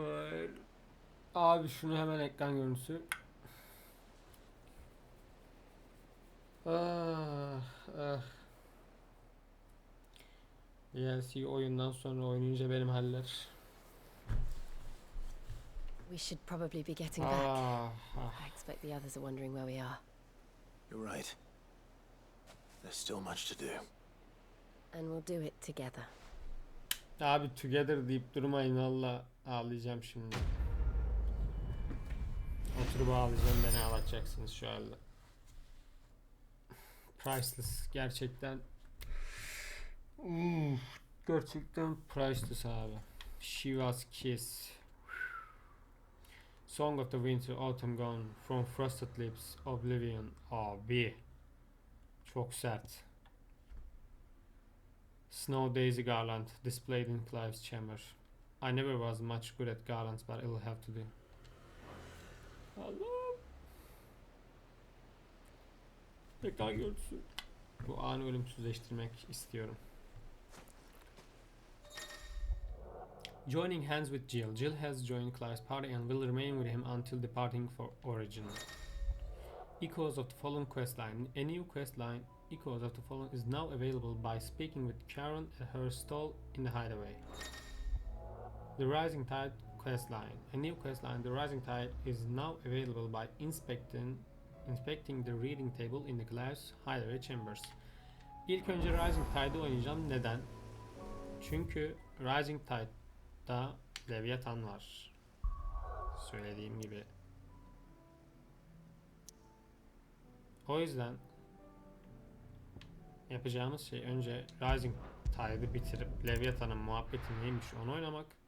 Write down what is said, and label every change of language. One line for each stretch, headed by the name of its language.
Turkish: Hayır. Abi şunu hemen ekran görüntüsü. Ah, ah. DLC oyundan sonra oynayınca benim haller.
English: We should probably be getting back. Ah, ah. I expect the others are wondering where we are. You're right. There's still much to do. And we'll do it together.
Turkish: Abi together deyip durmayın valla ağlayacağım şimdi. Oturup ağlayacağım, beni ağlatacaksınız şu halde. Priceless gerçekten. Gerçekten priceless abi.
English: She Was Kiss. Song of the Winter Autumn Gone From Frosted Lips Oblivion.
Turkish: Abi çok sert.
English: Snow Daisy garland displayed in Clive's chamber. I never was much good at garlands, but it'll have to do.
Turkish: Allah. Ekran görüntüsü. Bu anı ölümsüzleştirmek istiyorum.
English: Joining hands with Jill. Jill has joined Clive's party and will remain with him until departing for Origin. Echoes of the Fallen questline. A new questline, Echoes of the Fallen, is now available by speaking with Karen at her stall in the hideaway. The Rising Tide questline. A new questline, The Rising Tide, is now available by inspecting the reading table in the Clive's hideaway chambers.
Turkish: İlk önce Rising Tide'ı oynayacağım. Neden? Çünkü Rising Tide'da Leviathan var. Söylediğim gibi. O yüzden yapacağımız şey önce Rising Tide'ı bitirip Leviathan'ın muhabbeti neymiş onu oynamak.